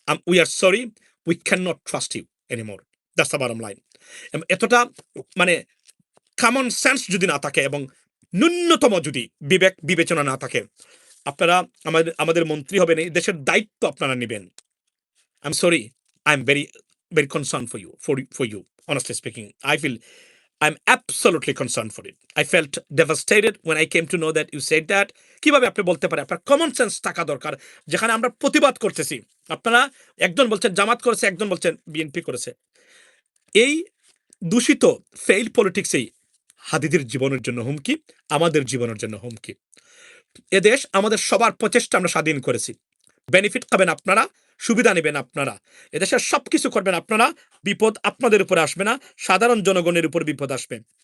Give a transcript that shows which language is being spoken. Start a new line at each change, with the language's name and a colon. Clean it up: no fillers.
English: We are sorry, we can not trust you anymore, that's the bottom line.
Bangla: এতটা মানে common sense যদি না থাকে এবং ন্যূনতম যদি বিবেক বিবেচনা না থাকে, আপনারা আমাদের মন্ত্রী হবেন, এই দেশের দায়িত্ব আপনারা নেবেন।
English: I am sorry, I am very concerned for you, honestly speaking. I feel I'm absolutely concerned for it. I felt devastated when I came to know that you said that.
Bangla: কিভাবে আপনি বলতে পারেন? আপনার কমন সেন্স থাকা দরকার। যেখানে আমরা প্রতিবাদ করতেছি, আপনারা একজন বলছেন জামাত করেছে, একজন বলছেন বিএনপি করেছে। এই দূষিত ফেইল পলিটিক্সেই হাদিদের জীবনের জন্য হুমকি, আমাদের জীবনের জন্য হুমকি। এদেশ আমাদের সবার প্রচেষ্টা আমরা স্বাধীন করেছি, বেনিফিট পাবেন আপনারা, সুবিধা নেবেন আপনারা, এদেশের সবকিছু করবেন আপনারা, বিপদ আপনাদের উপরে আসবে না, সাধারণ জনগণের উপর বিপদ আসবে।